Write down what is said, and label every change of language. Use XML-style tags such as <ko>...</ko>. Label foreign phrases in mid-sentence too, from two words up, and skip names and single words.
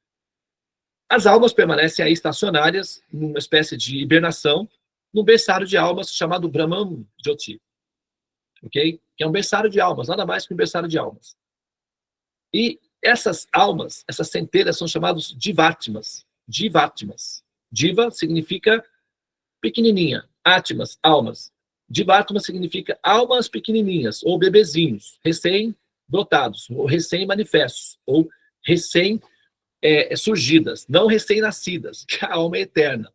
<pt>As almas permanecem aí estacionárias, numa espécie de hibernação, num berçário de almas chamado</pt> <sa>ब्रह्मन् ज्योति.</sa> <pt>Ok? Que é um berçário de almas, nada mais que um berçário de almas. E essas almas, essas centelhas, são chamadas Jivatmas. Jivatmas. Jiva significa pequenininha. Atmas, almas. Jivatma significa almas pequenininhas, ou bebezinhos, recém-brotados, ou recém-manifestos, ou recém-surgidas, não recém-nascidas, que a alma é eterna.</pt>